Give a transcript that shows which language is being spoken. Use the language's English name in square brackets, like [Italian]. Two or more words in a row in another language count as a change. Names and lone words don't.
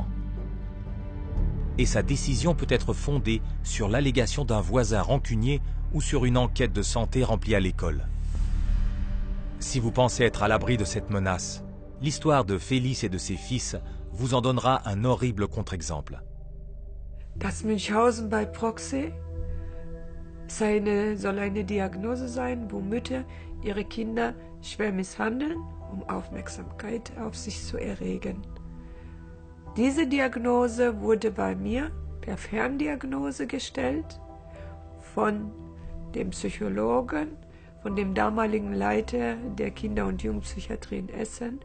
[French] Et sa décision peut être fondée sur l'allégation d'un voisin rancunier ou sur une enquête de santé remplie à l'école. Si vous pensez être à l'abri de cette menace, l'histoire de Félix et de ses fils vous en donnera un horrible contre-exemple. [German] Das Münchhausen bei Proxy soll eine Diagnose sein, wo Mütter ihre Kinder schwer misshandeln, um Aufmerksamkeit auf sich zu erregen. Diese Diagnose wurde bei mir per Ferndiagnose gestellt von dem Psychologen, von dem damaligen Leiter der Kinder- und Jugendpsychiatrie in Essen.